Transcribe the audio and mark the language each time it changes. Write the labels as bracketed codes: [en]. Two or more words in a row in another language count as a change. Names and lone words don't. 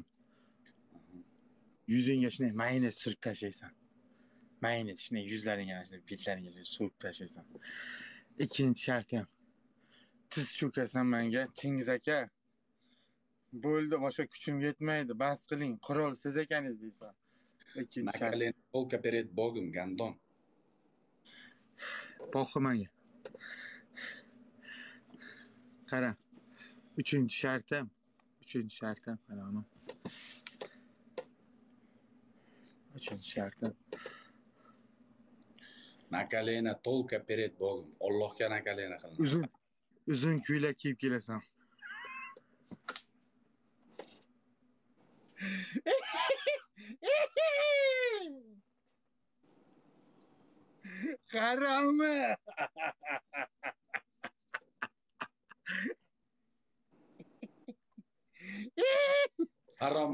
[uz] Yuzingga shunday mayonez surib tashlaysan. Mayonez shunday yuzlaringga, shunday betlaringga surib tashlaysan. Ikkinchi shartim. Tiz cho'kasan menga, Chingiz aka. Bo'ldi, boshqa kuchim yetmaydi. Bas qiling, qurol siz ekaningiz deysan. [ru] На колено, только перед Богом, гандон. [uz] Boqmaga. Qara. Uchinchi shartim. Qarama. Uchinchi shartim. [ru] На колено, только перед Богом. [uz] Allohga [ru] на колено [uz] qilin. Uzun ko'ylak kiyib kelasan. Qarama. Harom